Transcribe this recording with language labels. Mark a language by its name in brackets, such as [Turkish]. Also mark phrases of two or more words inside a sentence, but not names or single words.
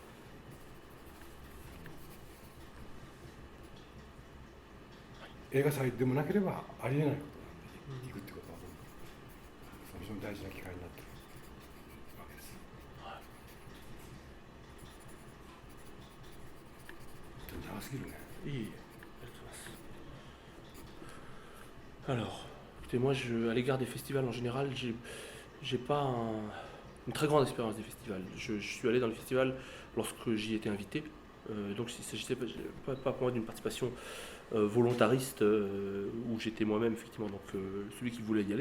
[Japanese] 映画祭でもなければありえないことなんで、行くってことは非常に大事な機会になっているわけです。長すぎるね。いい、ありがとうございます。 [French] Alors, écoutez, moi, à l'égard des festivals en général, j'ai pas une très grande expérience des festivals. Je suis allé dans le festival lorsque j'y étais invité. Donc il ne s'agissait pas pour moi d'une participation volontariste où j'étais moi-même effectivement celui qui voulait y aller.